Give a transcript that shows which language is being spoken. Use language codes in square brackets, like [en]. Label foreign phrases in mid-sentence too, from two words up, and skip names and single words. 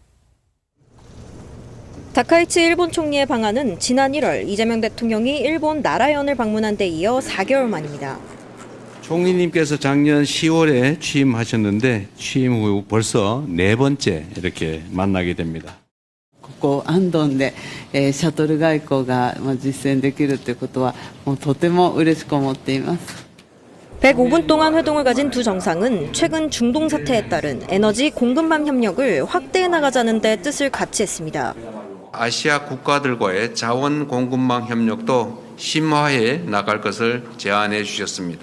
[ko] 다카이치 일본 총리의 방한은 지난 1월 이재명 대통령이 일본 나라현을 방문한 데 이어 4개월 만입니다. 총리님께서 작년 10월에 취임하셨는데 취임 후 벌써 네 번째 이렇게 만나게 됩니다. [ja] ここ安東で、シャトル外交が実践できるということはもうとても嬉しく思っています。 [ko] 105분 동안 회동을 가진 두 정상은 최근 중동 사태에 따른 에너지 공급망 협력을 확대해 나가자는 데 뜻을 같이 했습니다. 아시아 국가들과의 자원 공급망 협력도 심화해 나갈 것을 제안해 주셨습니다.